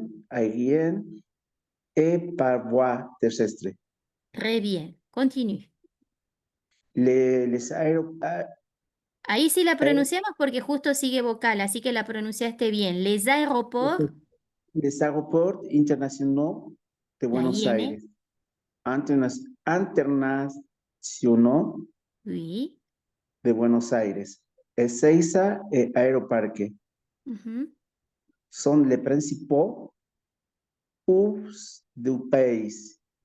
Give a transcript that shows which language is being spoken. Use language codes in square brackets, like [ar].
[fr] Aérienne et par voie terrestre. [es] Re bien. Continue. [fr] Les [es] Ahí sí la pronunciamos porque justo sigue vocal, así que la pronunciaste bien. [fr] Les aéroports. les aéroports internationaux de La Buenos IN. Aires, internationaux Oui. de Buenos Aires, Ezeiza et Aeroparque Ujú. sont les principaux hubs du pays,